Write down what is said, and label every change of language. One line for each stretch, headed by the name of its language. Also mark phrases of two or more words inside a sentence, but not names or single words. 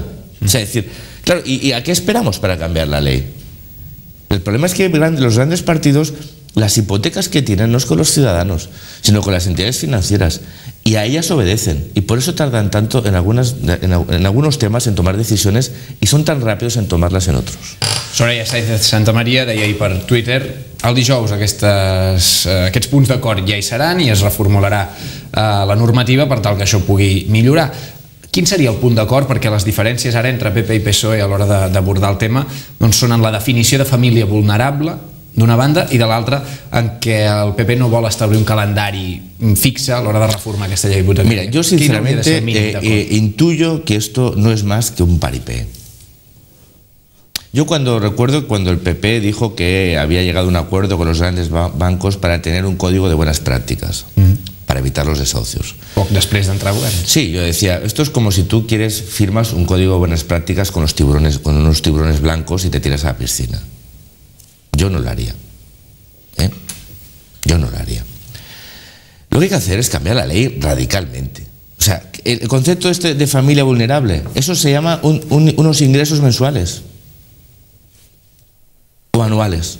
Spanish: O sea, es decir, claro, ¿y a qué esperamos para cambiar la ley? El problema es que los grandes partidos, las hipotecas que tienen no es con los ciudadanos, sino con las entidades financieras, y a ellas obedecen, y por eso tardan tanto en algunos temas en tomar decisiones y son tan rápidos en tomarlas en otros.
Catalan: Soraya Sáenz de Santamaría deia ahir per Twitter: el dijous aquests punts d'acord ja hi seran i es reformularà la normativa per tal que això pugui millorar. Quin seria el punt d'acord? Perquè les diferències ara entre PP i PSOE a l'hora d'abordar el tema són en la definició de família vulnerable d'una banda i de l'altra en què el PP no vol establir un calendari fixe a l'hora de reformar aquesta llei hipotecària.
Spanish: Mira, yo sinceramente intuyo que esto no es más que un paripé. Yo recuerdo cuando el PP dijo que había llegado a un acuerdo con los grandes bancos para tener un código de buenas prácticas, para evitar los desahucios.
Catalan: Poc després d'entrar a govern.
Spanish: Sí, yo decía, esto es como si tú firmas un código de buenas prácticas con unos tiburones blancos y te tiras a la piscina. Yo no lo haría. Yo no lo haría. Lo que hay que hacer es cambiar la ley radicalmente. O sea, el concepto de familia vulnerable, eso se llama unos ingresos mensuales o anuales.